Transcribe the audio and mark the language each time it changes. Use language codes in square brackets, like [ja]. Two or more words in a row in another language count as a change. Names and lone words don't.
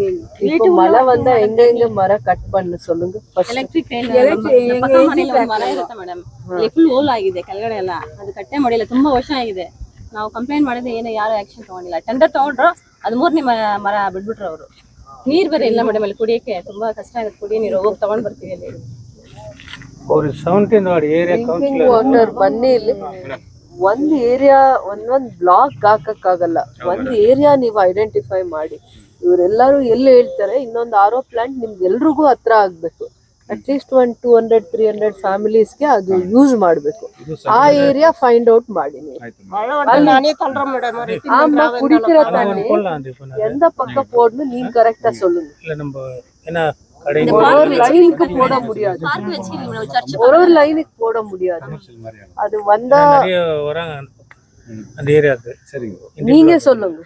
[ta] வீட்டு மழை வந்தா எங்க எங்க மரம் கட் பண்ணு சொல்லுங்க. [kn] ಎಲೆಕ್ಟ್ರಿಕ್ ಮರ ಇರುತ್ತೆ ಮೇಡಮ್, ಇಲ್ಲಿ [en] full hole [kn] ಆಗಿದೆ ಕೆಳಗಡೆ ಎಲ್ಲ, ಅದು ಕಟ್ಟೆ ಮಾಡಿಲ್ಲ, ತುಂಬಾ ವರ್ಷ ಆಗಿದೆ. ನಾವು ಕಂಪ್ಲೇಂಟ್ ಮಾಡಿದ್ರೆ ಏನು ಯಾರು ಆಕ್ಷನ್ ತಗೊಂಡಿಲ್ಲ. ಟೆಂಡರ್ ತಗೊಂಡ್ರು, ಅದು 3ನೇ ಮರ ಬಿಟ್ಬಿಟ್ರು ಅವರು. ನೀರ್ ಬೇರೆ ಇಲ್ಲ ಮೇಡಮ್, ಅಲ್ಲಿ ಕುಡಿಯಕ್ಕೆ ತುಂಬಾ ಕಷ್ಟ ಆಗುತ್ತೆ. ಕುಡಿಯೋ ನೀರು ಹೋಗಿ ತಗೊಂಡ್ ಬರ್ತೀವಿ ಅಲ್ಲಿ. ವಾಟರ್ ಬನ್ನಿ ಇಲ್ಲಿ ಒಂದ್ ಏರಿಯಾ ಒಂದೊಂದ್ ಬ್ಲಾಕ್ ಹಾಕಕ್ಕಾಗಲ್ಲ. ಒಂದ್ ಏರಿಯಾ ನೀವು ಐಡೆಂಟಿಫೈ ಮಾಡಿ. ಇವರೆಲ್ಲರೂ ಎಲ್ಲಿ ಹೇಳ್ತಾರೆ ಇನ್ನೊಂದು [en] RO plant [kn] ನಿಮ್ಗೆ ಎಲ್ರಿಗೂ ಹತ್ರ ಆಗ್ಬೇಕು. [en] at least [kn] 200-300 ಫ್ಯಾಮಿಲೀಸ್ಗೆ ಅದು ಯೂಸ್ ಮಾಡ್ಬೇಕು. ಆ ಏರಿಯಾ [en] find out [kn] ಮಾಡಿ ನೀವು. [ta] குடிக்கிற தண்ணி எந்த பக்கம் போடணும் நீங்க கரெக்டா சொல்லுங்க. ஒரு லைனுக்கு போட முடியாது, ஒரு லைனுக்கு போட முடியாது. அது வந்தா நீங்க சொல்லுங்க.